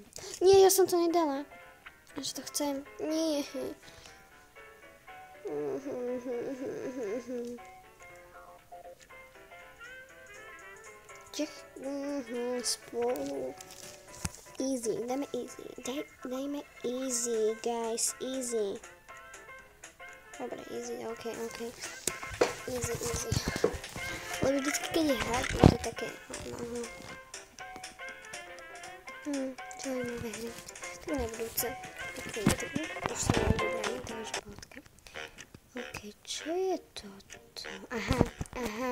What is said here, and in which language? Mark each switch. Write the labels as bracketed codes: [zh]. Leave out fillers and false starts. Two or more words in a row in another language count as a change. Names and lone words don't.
[sk] Nie, ja som to nedala. Až to chcem. Nie. Spolu. [en] Easy, dajme easy. Dajme easy, guys, easy. [sk] Dobre, easy, OK. Easy. Lebo vždycky, keď je hard, je to také, čo je nové hry. To nebudúce. Už som mal vybraný, to už bodka. OK, čo je toto? Aha.